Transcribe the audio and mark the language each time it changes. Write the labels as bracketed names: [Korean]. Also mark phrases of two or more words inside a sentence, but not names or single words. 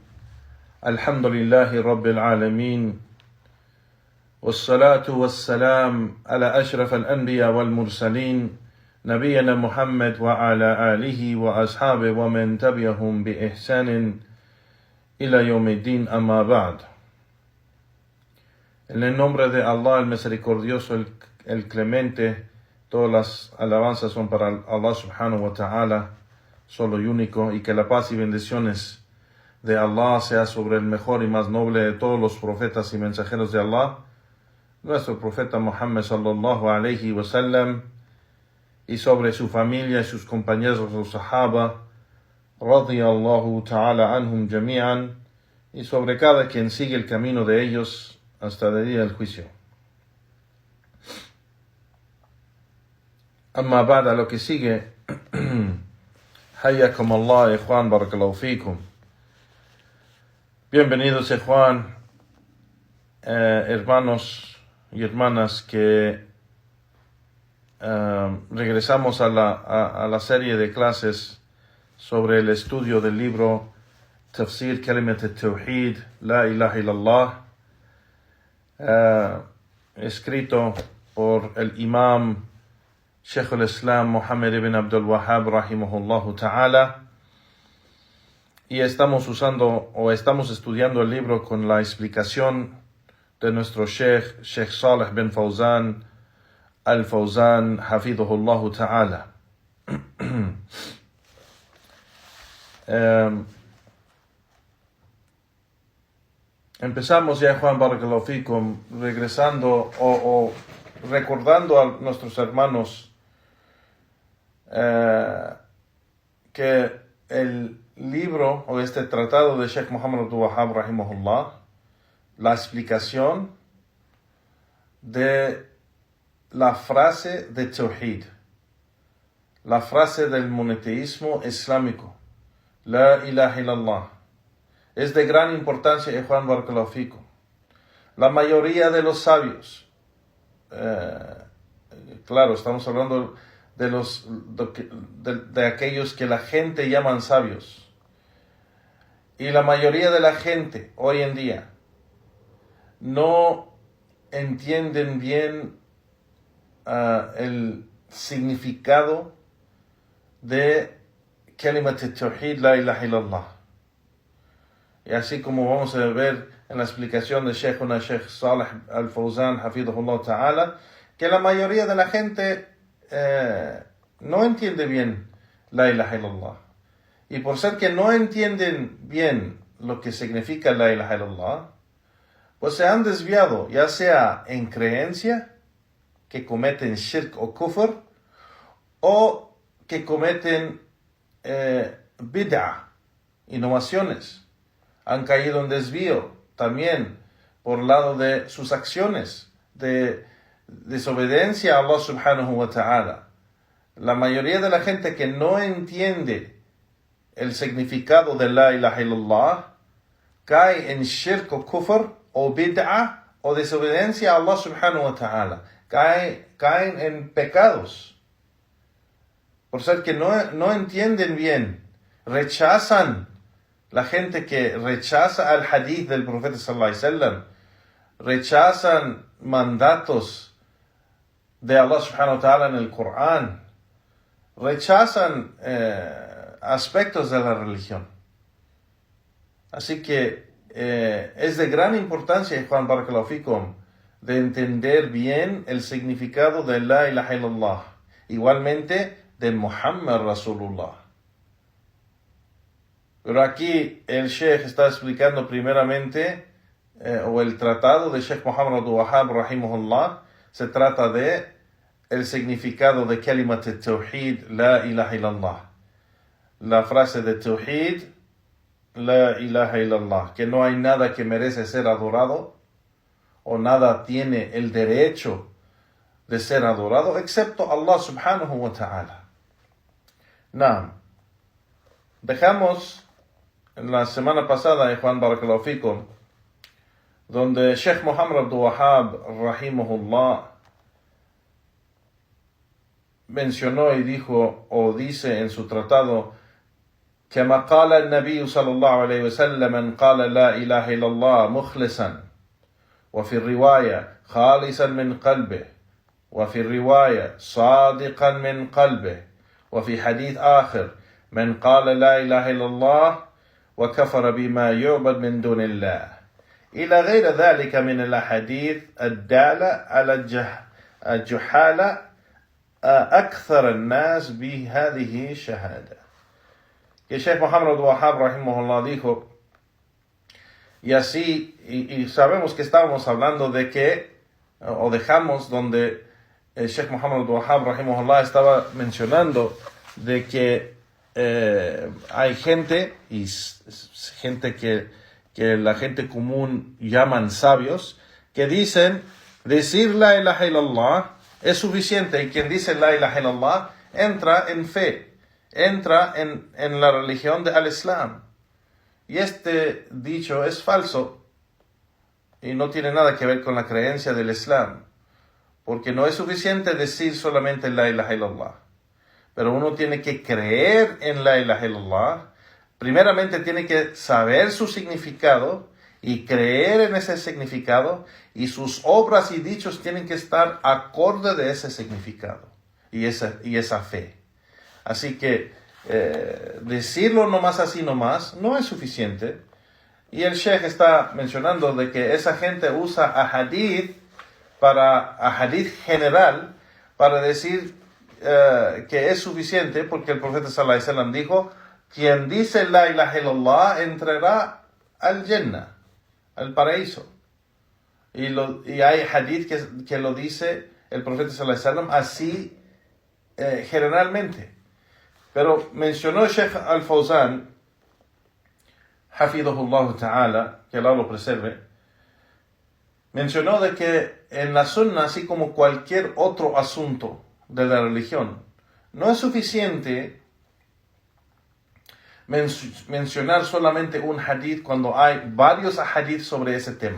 [Arabic] الحمد لله رب العالمين. والصلاة والسلام على أشرف الأنبياء والمرسلين نبينا محمد وعلى آله وأصحابه ومن تبعهم بإحسان إلى يوم الدين أما بعد. [Spanish] En el nombre de Allah, el misericordioso, el clemente, todas las alabanzas son para Allah [Arabic] سبحانه وتعالى, [Spanish] solo y único, y que la paz y bendiciones de Allah sea sobre el mejor y más noble de todos los profetas y mensajeros de Allah, nuestro profeta Muhammad [Arabic] صلى الله عليه وسلم, [Spanish] y sobre su familia y sus compañeros los sahaba, [Arabic] رضي الله تعالى عنهم جميعا, [Spanish] y sobre cada quien sigue el camino de ellos hasta el día del juicio. [Arabic] أما بعد, [Spanish] lo que sigue, [Arabic] حياكم الله، إخوان، بارك الله فيكم. [Spanish] Bienvenidos, ikhwan, hermanos y hermanas, que regresamos a la serie de clases sobre el estudio del libro Tafsir Kalimat al-Tawhid, [Arabic] لا إله إلا الله, [Spanish] escrito por el imam Sheikh al-Islam Muhammad ibn Abdul Wahhab [Arabic] رحمه الله تعالى, [Spanish] y estamos estudiando el libro con la explicación de nuestro Sheikh Salih bin Fawzan al-Fawzan [Arabic] حفظه الله تعالى. [Spanish] Empezamos ya, Juan, [Arabic] بارك الله فيكم, [Spanish] regresando o recordando a nuestros hermanos que el libro o este tratado de Sheikh Muhammad Abdul Wahhab rahimahullah, la explicación de la frase de Tawhid, la frase del monoteísmo islámico, [Arabic] لا إله إلا الله, [Spanish] es de gran importancia, Juan [Arabic] بارك الله فيكم. [Spanish] La mayoría de los sabios, claro, estamos hablando de aquellos que la gente llaman sabios, y la mayoría de la gente hoy en día no entienden bien el significado de [Arabic] كلمة التوحيد، لا إله إلا الله. [Spanish] Y así como vamos a ver en la explicación de Sheikh Salih al-Fawzan [Arabic] حفظه الله تعالى, [Spanish] que la mayoría de la gente no entiende bien [Arabic] لا إله إلا الله. [Spanish] Y por ser que no entienden bien lo que significa [Arabic] لا إله إلا الله, [Spanish] pues se han desviado, ya sea en creencia, que cometen shirk o kufr, o que cometen bid'ah, innovaciones. Han caído en desvío también por lado de sus acciones, de desobediencia a Allah [Arabic] سبحانه وتعالى. [Spanish] La mayoría de la gente que no entiende el significado de [Arabic] لا إله إلا الله [Spanish] cae en shirk o kufr, o bid'ah, o desobediencia a Allah [Arabic] سبحانه وتعالى. [Spanish] Caen en pecados. Por ser que no entienden bien, rechazan. La gente que rechaza al hadith del profeta [Arabic] صلى الله عليه وسلم, [Spanish] rechazan mandatos de Allah [Arabic] سبحانه وتعالى [Spanish] en el Corán, rechazan aspectos de la religión. Así que es de gran importancia, Juan [Arabic] بارك الله فيكم, [Spanish] de entender bien el significado de [Arabic] لا إله إلا الله, [Spanish] igualmente de [Arabic] محمد رسول الله. [Spanish] Pero aquí el Sheikh está explicando primeramente, o el tratado de Sheikh Muhammad Abdul Wahhab rahimahullah, se trata de el significado de [Arabic] كلمة التوحيد، لا إله إلا الله. [Spanish] La frase de Tawhid, [Arabic] لا إله إلا الله, [Spanish] que no hay nada que merece ser adorado, o nada tiene el derecho de ser adorado excepto Allah [Arabic] سبحانه وتعالى. [Spanish] Naam. Dejamos en la semana pasada, Juan [Arabic] بارك الله فيكم, [Spanish] donde Sheikh Muhammad Abdul Wahhab rahimahullah mencionó y dijo o dice en su tratado: [Arabic] كما قال النبي صلى الله عليه وسلم من قال لا إله إلا الله مخلصا وفي الرواية خالصا من قلبه وفي الرواية صادقا من قلبه وفي حديث آخر من قال لا إله إلا الله وكفر بما يعبد من دون الله إلى غير ذلك من الأحاديث الدالة على الجحالة أكثر الناس بهذه الشهادة. [Spanish] Que Sheikh Muhammad Abdul Wahhab rahimahullah dijo, y así, y sabemos que estábamos hablando de que, o dejamos donde el Sheikh Muhammad Abdul Wahhab rahimahullah estaba mencionando de que hay gente, y gente que la gente común llaman sabios, que dicen, decir [Arabic] لا إله إلا الله [Spanish] es suficiente, y quien dice [Arabic] لا إله إلا الله [Spanish] entra en fe, entra en la religión de al-Islam. Y este dicho es falso y no tiene nada que ver con la creencia del Islam, porque no es suficiente decir solamente [Arabic] لا إله إلا الله, [Spanish] pero uno tiene que creer en [Arabic] لا إله إلا الله. [Spanish] Primeramente tiene que saber su significado y creer en ese significado, y sus obras y dichos tienen que estar acorde de ese significado y esa fe. Así que decirlo nomás así nomás no es suficiente. Y el Sheikh está mencionando de que esa gente usa ahadith general para decir que es suficiente, porque el profeta [Arabic] صلى الله عليه وسلم [Spanish] dijo: quien dice [Arabic] لا إله إلا الله [Spanish] entrará al Jannah, al paraíso. Y hay hadith que lo dice el profeta [Arabic] صلى الله عليه وسلم [Spanish] así generalmente. Pero mencionó Sheikh Al-Fawzan, [Arabic] حفظه الله تعالى, [Spanish] que Allah lo preserve, mencionó de que en la sunna, así como cualquier otro asunto de la religión, no es suficiente mencionar solamente un hadith cuando hay varios hadith sobre ese tema.